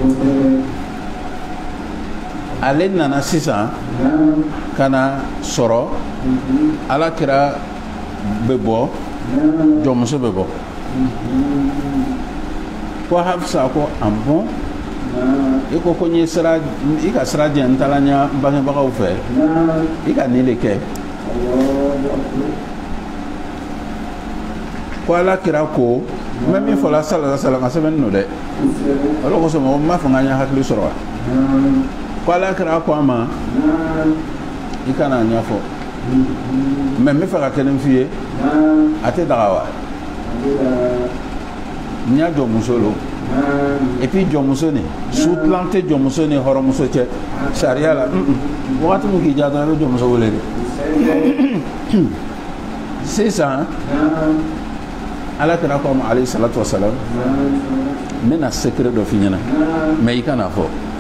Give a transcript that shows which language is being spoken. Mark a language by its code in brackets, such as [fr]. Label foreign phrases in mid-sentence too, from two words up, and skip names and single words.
[bm] ale nana sisan ka na sɔrɔ alakira bɛ bɔ jɔnmuso bɛ bɔ ko Hafsa ko an bɔn i ko n ye sira i ka sira jɛ n taala n ya bangebagaw fɛ i ka nin de kɛ ko alakira ko n bɛ min fɔla [ar] صلى الله عليه وسلم [bm] a sɛbɛnni don dɛ o de kosɔn mɔgɔ m'a fɔ n ka n ya hakili sɔrɔ wa ko alakira ko a ma i kana a ɲɛfɔ mɛ n bɛ fɛ ka kelen f'i ye a tɛ daga wa n y'a jɔnmuso lo [fr] et puis [bm] jɔnmuso nin sutilan tɛ jɔnmuso ni hɔrɔnmuso cɛ sariya la wagati min k'i diya dɔrɔn i bɛ jɔnmuso wele de sisan alakira ko ma [ar] عليه الصلاة والسلام [bm] n bɛna secret dɔ f'i ɲɛna mɛ i kana fɔ